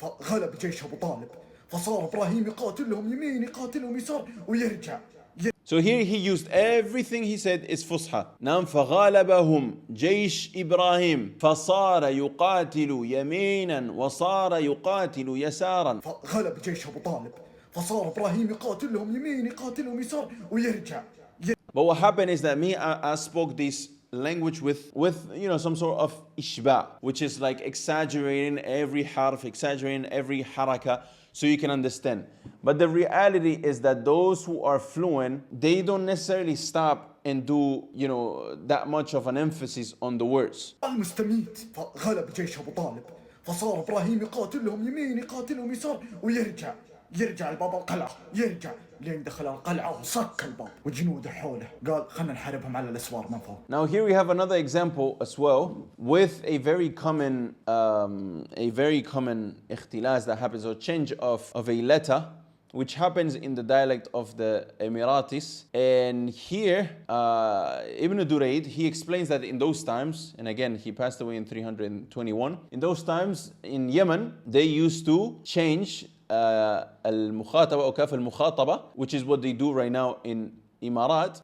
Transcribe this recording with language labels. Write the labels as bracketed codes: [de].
[ar] غلب جيش أبو طالب فصار إبراهيم يقاتلهم يمين يقاتلهم يسار ويرجع. [en] So here he used everything he said is فصحى. [ar] نعم فغالبهم جيش إبراهيم فصار يقاتل يمينا وصار يقاتل يسارا. غلب جيش أبو طالب فصار إبراهيم يقاتلهم يمين يقاتلهم يسار ويرجع. [en] But what happened is that I spoke this language with some sort of ishba, which is like exaggerating every harf, exaggerating every haraka, so you can understand. But the reality is that those who are fluent, they don't necessarily stop and do that much of an emphasis on the words. [ar] المستميت غلب جيش أبو طالب فصار إبراهيم يقاتلهم يمين يقاتلهم يسار ويرجع. يرجع الباب القلعة يرجع لين دخل القلعة وصك الباب وجنوده حوله قال خلنا نحاربهم على الأسوار من فوق. [en] Now here we have another example as well with a very common اختلاس that happens, or change of a letter, which happens in the dialect of the Emirates. And here Ibn Durayd, he explains that in those times, and again he passed away in 321, in those times in Yemen they used to change [ar] المخاطبة أو كاف المخاطبة, [en] which is what they do right now in Emirates.